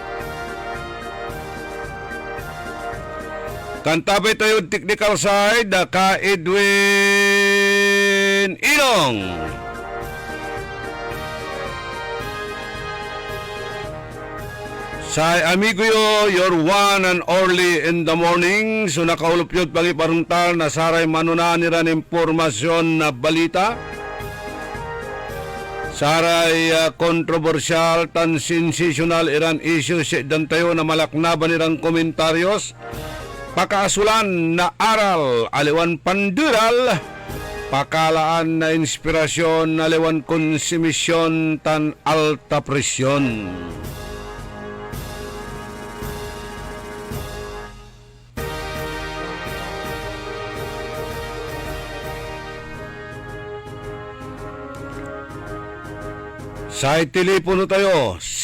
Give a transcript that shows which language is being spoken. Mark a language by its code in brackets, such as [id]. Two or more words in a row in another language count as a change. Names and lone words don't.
[pag] Kantabay tayo [en] technical side [pag] ka Edwin Ilong. Say amigo yo, [en] your one and only in the morning. [pag] So nakaulupyot pangiparungtal na saray manunaniran impormasyon na balita. Saray kontrobersyal tan sensational iran issues dan tayo na malaknaban irang komentaryos. Pakaasulan na aral, aliwan pandural. Pakalaan na inspirasyon, aliwan konsumisyon tan alta presyon. Sa telepono tayo,